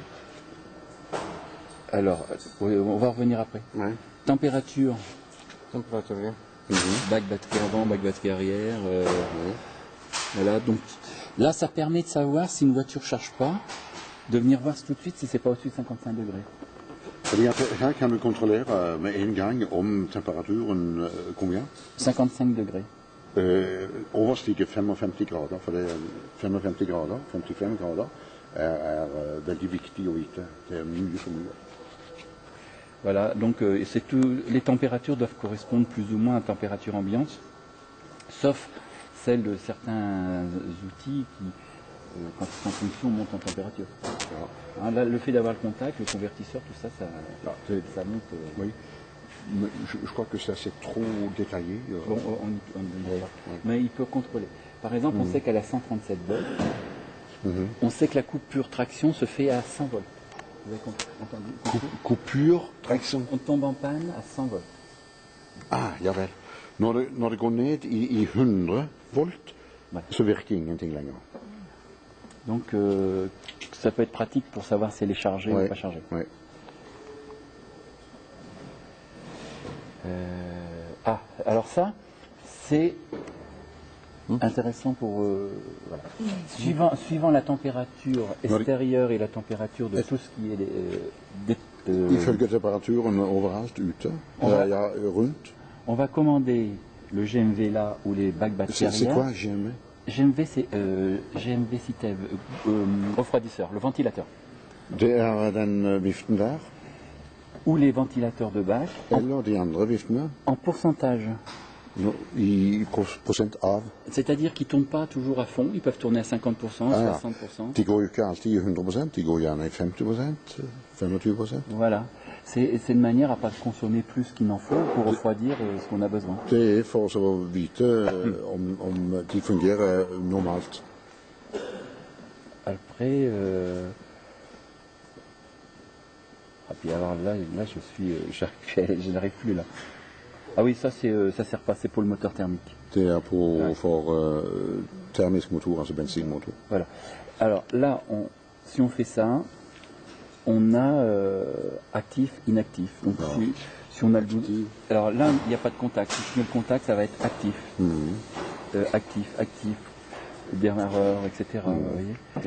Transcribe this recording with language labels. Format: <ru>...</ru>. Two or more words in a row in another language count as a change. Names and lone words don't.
<fr>Alors, on va revenir après. Ouais. Température.</fr> <no>Temperatur.</no> <fr>Bac batterie avant, bac batterie arrière. Voilà, donc là, ça permet de savoir si une voiture ne charge pas, de venir voir tout de suite si c'est pas au-dessus de 55 degrés.</fr> <no>Fordi at her kan du kontrollere med en gang om temperaturen combien?</no> <fr>55 degrés.</fr> <no>Overstiger 55 grader, for det er 55 grader, 55 grader, er veldig viktig å vite. Det er mye for mye.</no> <fr>Voilà, donc les températures doivent correspondre plus ou moins à la température ambiante, sauf celle de certains outils qui, quand ils sont en fonction, montent en température. Hein, là, le fait d'avoir le contact, le convertisseur, tout ça, ça monte. Oui. Mais je crois que ça c'est trop détaillé. Bon, mais il peut contrôler. Par exemple, on sait qu'à la 137 volts, on sait que la coupure traction se fait à 100 volts. Vous avez entendu? Coupure, traction. On tombe en panne à 100 volts.</fr> <no>Ah, jawel. Når det går ned i 100 volt, så virker ingenting lenger.</no> <fr>Donc, ça peut être pratique pour savoir si elle est chargée ou pas chargée. Ouais. Alors ça, c'est intéressant pour... voilà. Suivant la température extérieure et la température de tout ce qui est...</fr> <no>Ifølge temperaturen overalt ute, rundt.</no> <fr>On va commander le GMV là ou les bacs batteries. C'est quoi GMV? GMV, c'est GMV Citev, refroidisseur, le ventilateur.</fr> <no>Det den viften der.</no> <fr>Ou les ventilateurs de bac.</fr> <no>Eller de andre viftene.</no> <fr>En pourcentage.</fr> <no>I prosent av.</no> <fr>C'est-à-dire qu'ils ne tournent pas toujours à fond, ils peuvent tourner à 50%, 60%.</fr> <no>De går jo ikke alltid i 100%, de går gjerne i 50%, 25%.</no> <fr>Voilà. C'est une manière à ne pas consommer plus qu'il n'en faut pour refroidir ce qu'on a besoin.</fr> <no>Det for å vite om de fungerer normalt.</no> <fr>Après, ah, puis alors là je n'arrive plus là. Ah oui, ça sert pas, c'est pour le moteur thermique.</fr> <no>Det for termisk motor, altså bensinmotor.</no> <fr>Voilà. Alors là, si on fait ça, on a actif, inactif. Donc si on a le bouton, alors là, il n'y a pas de contact. Si je mets le contact, ça va être actif. Actif, démarreur, etc. Vous voyez.</fr>